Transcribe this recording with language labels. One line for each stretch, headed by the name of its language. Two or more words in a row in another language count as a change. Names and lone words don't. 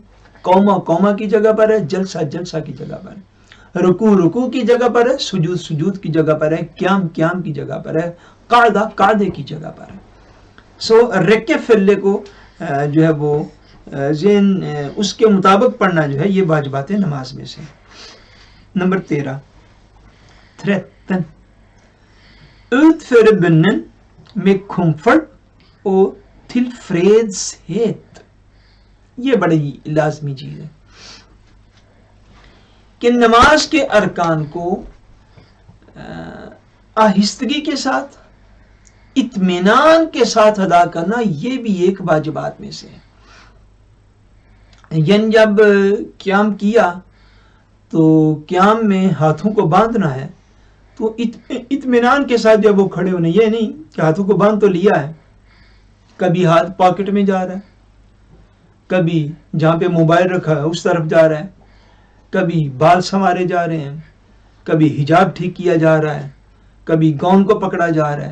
Urdu: قوما کی جگہ پر ہے، جلسہ کی جگہ پر ہے، رکوع کی جگہ پر ہے، سجود کی جگہ پر ہے، قیام کی جگہ پر ہے، قعدے کی جگہ پر ہے۔ رکع فعلے کو جو ہے وہ اس کے مطابق پڑھنا جو ہے یہ واجبات نماز میں سے۔
Norwegian: نمبر 13 utfører med comfort og tilfredshet،
Urdu: یہ بڑی لازمی چیز ہے کہ نماز کے ارکان کو آہستگی کے ساتھ، اطمینان کے ساتھ ادا کرنا یہ بھی ایک واجبات میں سے ہے۔ یعنی جب قیام کیا تو قیام میں ہاتھوں کو باندھنا ہے تو اطمینان کے ساتھ جب وہ کھڑے ہونے، یہ نہیں کہ ہاتھوں کو باندھ تو لیا ہے، کبھی ہاتھ پاکٹ میں جا رہا ہے، کبھی جہاں پہ موبائل رکھا ہے اس طرف جا رہا ہے، کبھی بال سنوارے جا رہے ہیں، کبھی حجاب ٹھیک کیا جا رہا ہے، کبھی گاؤن کو پکڑا جا رہا ہے۔